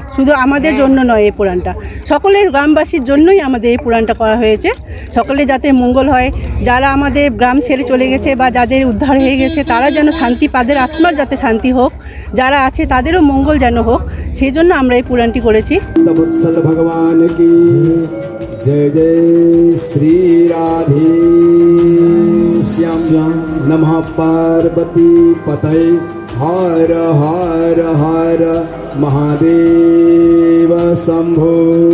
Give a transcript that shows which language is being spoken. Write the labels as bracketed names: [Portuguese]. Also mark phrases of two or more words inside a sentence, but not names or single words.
[Bangla] শুধু আমাদের জন্য নয়, এই পুরাণটা সকলের গ্রামবাসীর জন্যই আমাদের এই পুরাণটা করা হয়েছে। সকলে যাতে মঙ্গল হয়, যারা আমাদের গ্রাম ছেড়ে চলে গেছে বা যাদের উদ্ধার হয়ে গেছে তারা যেন শান্তি, তাদের আত্মার যাতে শান্তি হোক, যারা আছে তাদেরও মঙ্গল যেন হোক, সেই জন্য আমরা এই পুরাণটি করেছি। [Hindi] भगवान की जय जय श्री राधे श्याम [Sanskrit] नमः पार्वती पतये हर हर हर महादेव शंभो।